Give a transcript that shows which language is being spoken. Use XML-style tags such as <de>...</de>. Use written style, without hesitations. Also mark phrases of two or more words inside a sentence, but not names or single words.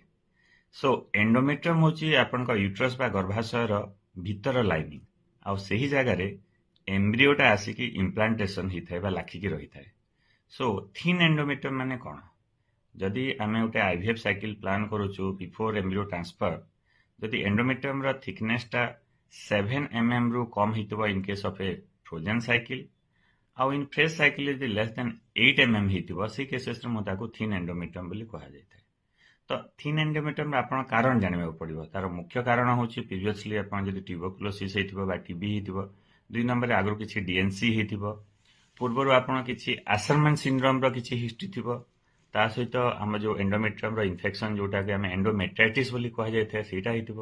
<en>so endometrium</en> <or>ହେଉଛି ଆପଣଙ୍କ ୟୁଟ୍ରସ୍ ବା ଗର୍ଭାଶୟର ଭିତର ଲାଇନିଂ, ଆଉ ସେହି ଜାଗାରେ ଏମ୍ବ୍ରିଓଟା ଆସିକି ଇମ୍ପ୍ଲାଣ୍ଟେସନ ହେଇଥାଏ ବା ଲାଖିକି ରହିଥାଏ।</or> <en>so thin endometrium</en> <or>ମାନେ କ'ଣ? ଯଦି ଆମେ ଗୋଟେ</or> <en>IVF cycle plan</en> <or>କରୁଛୁ</or> <en>before embryo transfer,</en> <or>ଯଦି</or> <en>endometrium thickness</en> <or>7 mm ରୁ କମ୍ ହେଇଥିବ</or> <en>in case of a frozen cycle,</en> <or>ଆଉ</or> <en>in fresh cycle</en> <or>यदि</or> <en>less than 8 mm</en> <or>ହେଇଥିବ ସେଇ କେସେସରେ ମୁଁ ତାକୁ</or> <en>thin endometrium</en> <or>ବୋଲି କୁହାଯାଇଥାଏ। ତ</or> <en>thin endometrium</en> <or>ଆପଣ କାରଣ ଜାଣିବାକୁ ପଡ଼ିବ। ତାର ମୁଖ୍ୟ କାରଣ ହେଉଛି ପ୍ରିଭିୟସଲି ଆପଣ ଯଦି ଟ୍ୟୁବରକୁଲୋସିସ୍ ହେଇଥିବ ବା ଟିବି ହେଇଥିବ, 2 ନମ୍ବରରେ ଆଗରୁ କିଛି ଡିଏନ୍ସି ହେଇଥିବ, ପୂର୍ବରୁ ଆପଣ କିଛି ଆସରମାନ ସିଣ୍ଡ୍ରୋମର କିଛି ହିଷ୍ଟ୍ରି ଥିବ, ତା ସହିତ ଆମ ଯେଉଁ</or> <en>endometrium infection</en> <or>ଯେଉଁଟାକି ଆମେ ଏଣ୍ଡୋମେଟ୍ରାଇଟିସ୍ ବୋଲି କୁହାଯାଇଥାଏ ସେଇଟା ହେଇଥିବ।</or>